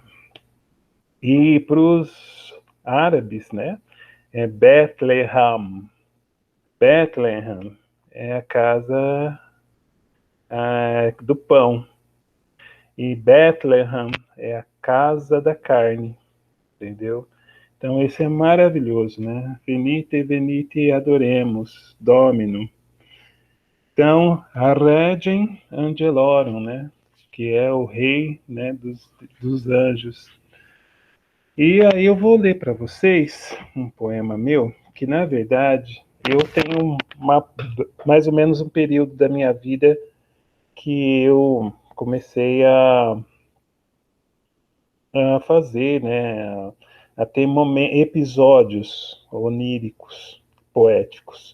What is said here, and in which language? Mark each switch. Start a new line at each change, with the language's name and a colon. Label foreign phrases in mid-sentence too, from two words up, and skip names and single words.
Portuguese: E para os árabes, né, é Bethlehem. Bethlehem é a casa do pão. E Bethlehem é a casa da carne, entendeu? Então esse é maravilhoso, né?
Latin: Venite, venite, adoremos, Domino.
Portuguese: Então, a
Latin: Regem Angelorum,
Portuguese: né? Que é o rei, né, dos anjos. E aí eu vou ler para vocês um poema meu, que na verdade eu tenho mais ou menos um período da minha vida que eu comecei a fazer, né, a ter episódios oníricos, poéticos.